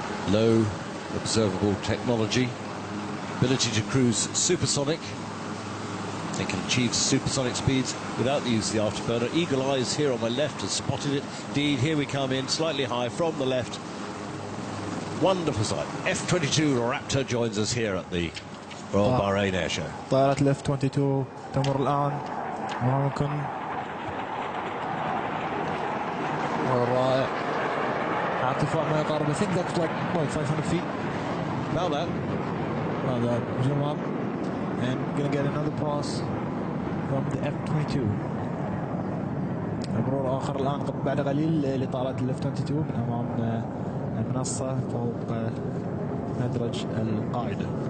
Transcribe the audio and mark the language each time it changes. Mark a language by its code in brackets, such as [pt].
[en] Low observable technology, ability to cruise supersonic. They can achieve supersonic speeds without the use of the afterburner. Eagle Eyes here on my left has spotted it. Indeed, here we come in slightly high from the left. Wonderful sight. F-22 Raptor joins us here at the Royal Bahrain Air Show. [ar] طائرة الاف 22 تمر الآن ممكن رائع على ارتفاع ما يقارب [en] I think that's like 500 feet. About that. About that. Zoom up and gonna get another pass from the F-22. [ar] مرور آخر الآن بعد قليل لطائرة الاف 22 من أمام المنصة فوق مدرج القاعدة.